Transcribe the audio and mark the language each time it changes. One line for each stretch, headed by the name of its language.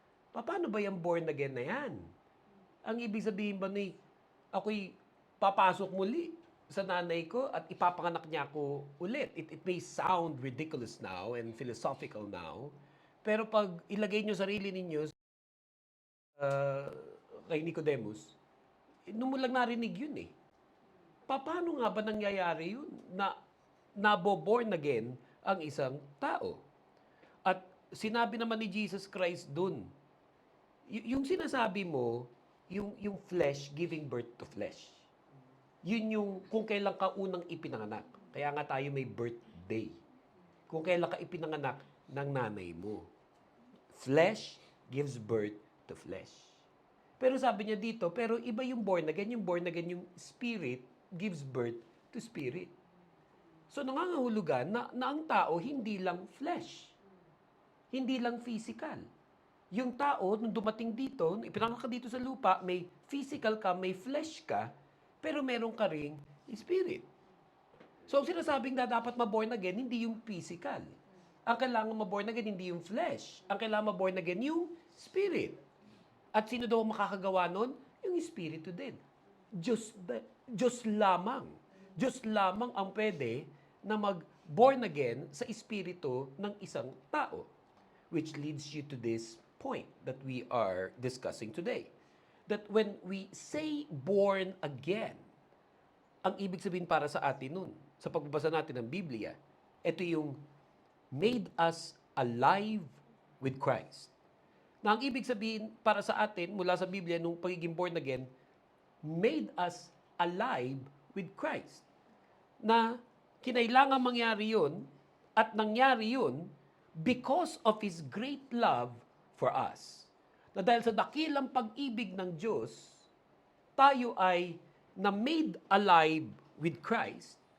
Filipino: Paano ba yung born again na yan? Ang ibig sabihin ba ni ako'y papasok muli sa nanay ko at ipapanganak niya ako ulit?
English: It may sound ridiculous now and philosophical now,
Filipino: pero pag ilagay niyo sarili ninyo uh, kay Nicodemus, noon mo lang narinig yun eh. Paano nga ba nangyayari yun na nabo-born again ang isang tao? At sinabi naman ni Jesus Christ dun, yung sinasabi mo, yung flesh giving birth to flesh. Yun yung kung kailan ka unang ipinanganak. Kaya nga tayo may birthday. Kung kailan ka ipinanganak ng nanay mo. Flesh gives birth to flesh. Pero sabi niya dito, pero iba yung born again. Yung born again, yung spirit gives birth to spirit. So nangangahulugan na ang tao hindi lang flesh. Hindi lang physical. Yung tao, nung dumating dito, ipinanganak ka dito sa lupa, may physical ka, may flesh ka, pero meron ka ring spirit. So ang sinasabing na dapat ma-born again, hindi yung physical. Ang kailangan ma-born again, hindi yung flesh. Ang kailangan ma-born again, yung spirit. At sino daw makakagawa nun? Yung espiritu din. Diyos lamang. Diyos lamang ang pwede na mag-born again sa espiritu ng isang tao.
English: Which leads you to this point that we are discussing today. That when we say born again,
Filipino: ang ibig sabihin para sa atin nun, sa pagbabasa natin ng Biblia, ito yung
English: made us alive with Christ.
Filipino: Na ang ibig sabihin para sa atin mula sa Biblia nung pagiging born again,
English: made us alive with Christ.
Filipino: Na kinailangan mangyari yun at nangyari yun
English: because of His great love for us.
Filipino: Na dahil sa dakilang pag-ibig ng Diyos, tayo ay na-made alive with Christ.